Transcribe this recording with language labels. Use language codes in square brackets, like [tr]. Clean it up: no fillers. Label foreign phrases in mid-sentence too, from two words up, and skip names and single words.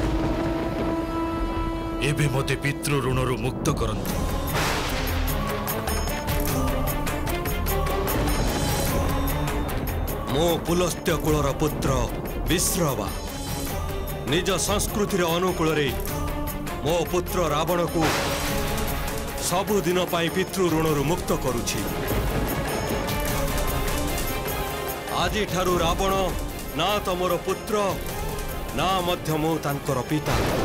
[or] ଏବେ ମତେ ପିତୃ ଋଣରୁ ମୁକ୍ତ କରନ୍ତୁ। ମୋ ପୁଲସ୍ତ୍ୟ କୁଳର ପୁତ୍ର ବିଶ୍ରବା ନିଜ ସଂସ୍କୃତିର ଅନୁକୂଳ ରେ ମୋ ପୁତ୍ର ରାବଣ କୁ ସବୁଦିନ ପାଇଁ ପିତୃ ଋଣରୁ ମୁକ୍ତ କରୁଛି। ଆଜି ଠାରୁ ରାବଣ ନା ତ ମୋର ପୁତ୍ର ନା ମଧ୍ୟ ମୋ ତାଙ୍କର ପିତା।